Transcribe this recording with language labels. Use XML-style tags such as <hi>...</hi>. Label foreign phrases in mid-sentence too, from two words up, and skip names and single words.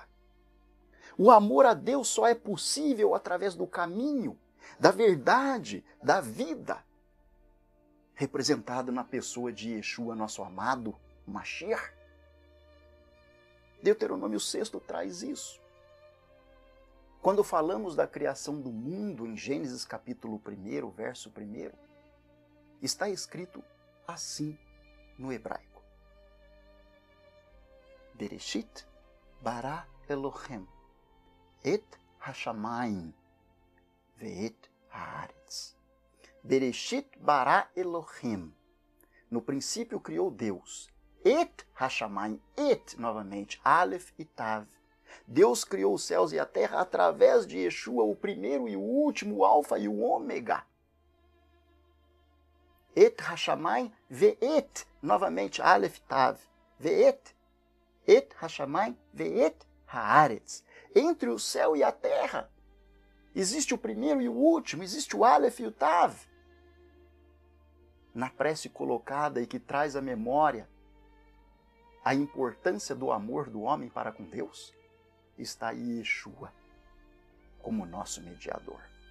<pt>O amor a Deus só é possível através do caminho, da verdade, da vida, representado na pessoa de Yeshua, nosso amado Mashiach. Deuteronômio 6 traz isso. Quando falamos da criação do mundo em Gênesis capítulo 1, verso 1, está escrito assim no hebraico.</pt> <he>בראשית ברא אלהים את השמים ואת הארץ. בראשית ברא אלהים.</he> <pt>No princípio criou Deus.</pt> <he>את השמים,</he> <pt>et novamente, Aleph e Tav. Deus criou os céus e a terra através de Yeshua, o primeiro e o último, o alfa e o ômega.</pt> <he>את השמים ואת, novamente, Aleph Tav. ואת את השמים ואת הארץ.</he> <pt>Entre o céu e a terra existe o primeiro e o último, existe o Aleph e o Tav. Na prece colocada e que traz à memória a importância do amor do homem para com Deus, está Yeshua como nosso mediador.</pt>